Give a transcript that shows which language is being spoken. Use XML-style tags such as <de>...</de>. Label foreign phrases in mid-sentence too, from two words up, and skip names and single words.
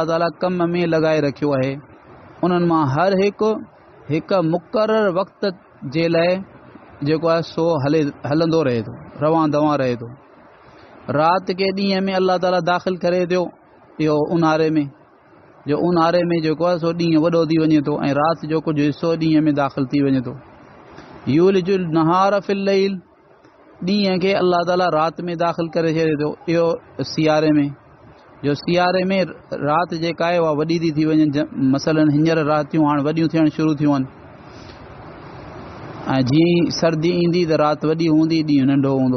<sd>ताला कम में लॻाए रखियो आहे उन्हनि मां हर हिकु मुक़ररु वक़्त जे लाइ जेको आहे सो हलंदो रहे थो रवां दवां रहे थो राति खे ॾींहं में अल्लाह ताला दाख़िल करे थो इहो ऊन्हारे में जो ऊन्हारे में जेको आहे सो ॾींहुं वॾो थी वञे थो ऐं राति जो कुझु हिसो ॾींहं में दाख़िल थी वञे थो</sd> <ar>يولج النهار في الليل</ar> <sd>ॾींहं खे अल्लाह ताला राति में दाख़िल करे छॾे थो इहो सियारे में जो सियारे में राति जेका आहे उहा वॾी थी वञे, मसलन हींअर रातियूं हाणे वॾियूं थियणु शुरू थियूं आहिनि, ऐं जीअं सर्दी ईंदी त राति वॾी हूंदी, ॾींहुं नंढो हूंदो।</sd>